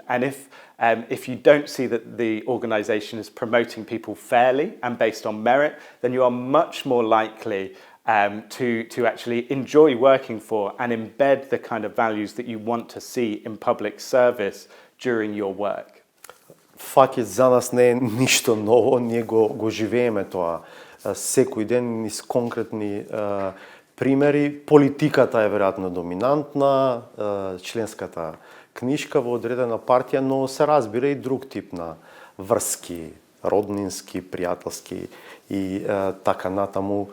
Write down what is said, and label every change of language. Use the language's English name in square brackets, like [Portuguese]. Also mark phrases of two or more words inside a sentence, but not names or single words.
[English] And if you don't see that the organisation is promoting people fairly and based on merit, then you are much more likely to actually enjoy working for and embed the kind of values that you want to see in public service during your work. [Macedonian] Факиќ за нас не е ништо ново, ние го живееме тоа секој ден низ конкретни примери. Политиката е веројатно доминантна, членската книжка во одредена партија, но се разбира и друг тип на врски, роднински, пријателски и така натаму.